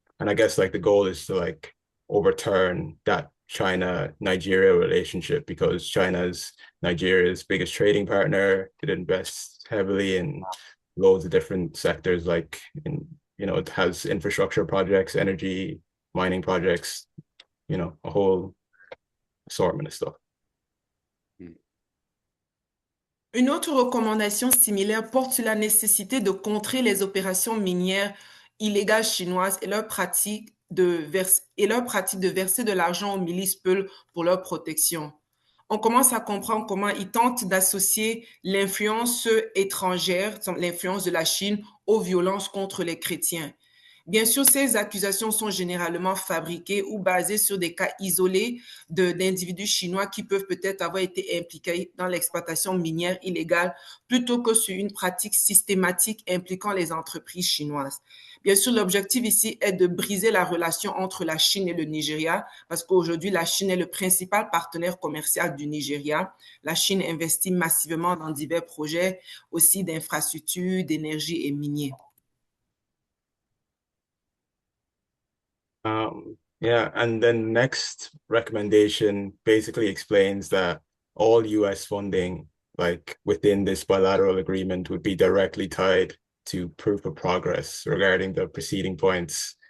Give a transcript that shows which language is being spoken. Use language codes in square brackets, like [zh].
[en] And I guess like the goal is to like overturn that China-Nigeria relationship because China's Nigeria's biggest trading partner. It invests heavily in loads of different sectors like in, you know, it has infrastructure projects, energy, mining projects, you know, a whole assortment of stuff. [fr] Une autre recommandation similaire porte sur la nécessité de contrer les opérations minières illégales chinoises et leur pratique de verser de l'argent aux milices Peul pour leur protection. On commence à comprendre comment ils tentent d'associer l'influence étrangère, l'influence de la Chine, aux violences contre les chrétiens. Bien sûr, ces accusations sont généralement fabriquées ou basées sur des cas isolés d'individus chinois qui peuvent peut-être avoir été impliqués dans l'exploitation minière illégale plutôt que sur une pratique systématique impliquant les entreprises chinoises. Bien sûr, l'objectif ici est de briser la relation entre la Chine et le Nigeria parce qu'aujourd'hui, la Chine est le principal partenaire commercial du Nigeria. La Chine investit massivement dans divers projets aussi d'infrastructures, d'énergie et miniers. [en] Yeah, and then next recommendation basically explains that all US funding, like within this bilateral agreement, would be directly tied to proof of progress regarding the preceding points.